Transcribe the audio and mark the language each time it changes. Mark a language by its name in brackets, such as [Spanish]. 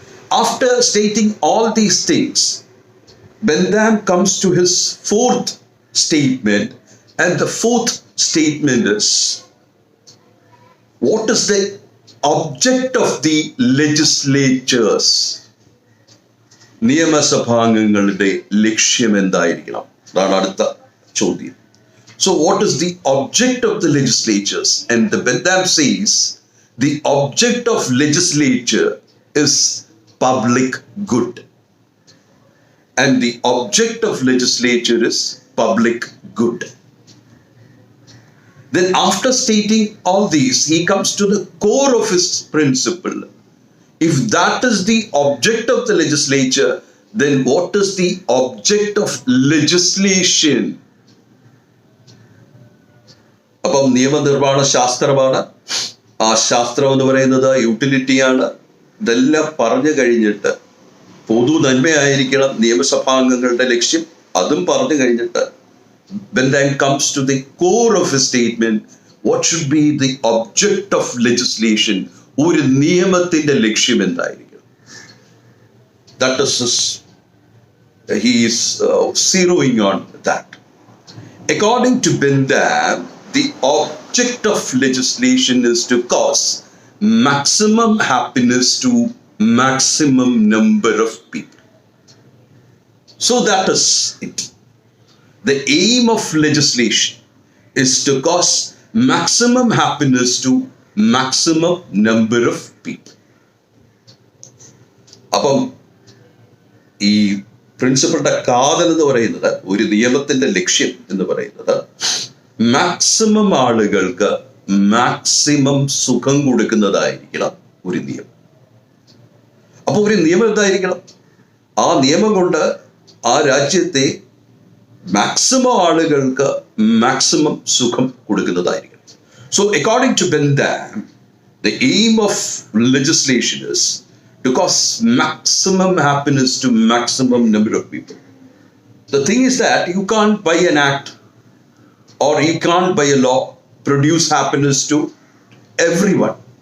[English] After stating all these things, Bentham comes to his fourth statement, and the fourth statement is, what is the object of the legislatures? [Malayalam] നിയമസഭാംഗങ്ങളുടെ ലക്ഷ്യം എന്തായിരിക്കണം? അതാണ് അടുത്ത ചോദ്യം. [English] So what is the object of the legislatures? And the Bentham says the object of legislature is public good. And the object of legislature is public good. Then after stating all these, he comes to the core of his principle. If that is the object of the legislature, then what is the object of legislation? [Malayalam] അപ്പം നിയമനിർമ്മാണ ശാസ്ത്രമാണ്. ആ ശാസ്ത്രം എന്ന് പറയുന്നത് യൂട്ടിലിറ്റിയാണ്. ഇതെല്ലാം പറഞ്ഞു കഴിഞ്ഞിട്ട് പൊതു നന്മയായിരിക്കണം നിയമസഭാംഗങ്ങളുടെ ലക്ഷ്യം, അതും പറഞ്ഞു കഴിഞ്ഞിട്ട് [English] Bentham comes to the core of his statement, what should be the object of legislation? [Malayalam] ഒരു നിയമത്തിന്റെ ലക്ഷ്യം എന്തായിരിക്കും? [English] That is he is zeroing on that. According to Bentham, the object of legislation is to cause maximum happiness to maximum number of people. So that is it. The aim of legislation is to cause maximum happiness to maximum number of people. [Malayalam] അപ്പം ഈ പ്രിൻസിപ്പളുടെ കാതൽ എന്ന് പറയുന്നത്, ഒരു നിയമത്തിന്റെ ലക്ഷ്യം എന്ന് പറയുന്നത് മാക്സിമം ആളുകൾക്ക് മാക്സിമം സുഖം കൊടുക്കുന്നതായിരിക്കണം ഒരു നിയമം. അപ്പോൾ ഒരു നിയമം എന്തായിരിക്കണം? ആ നിയമം കൊണ്ട് ആ രാജ്യത്തെ മാക്സിമം ആളുകൾക്ക് മാക്സിമം സുഖം കൊടുക്കുന്നതായിരിക്കണം. [English] So according to Bentham, the aim of legislation is to cause maximum happiness to maximum number of people. The thing is that you can't by an act or you can't by a law produce happiness to everyone.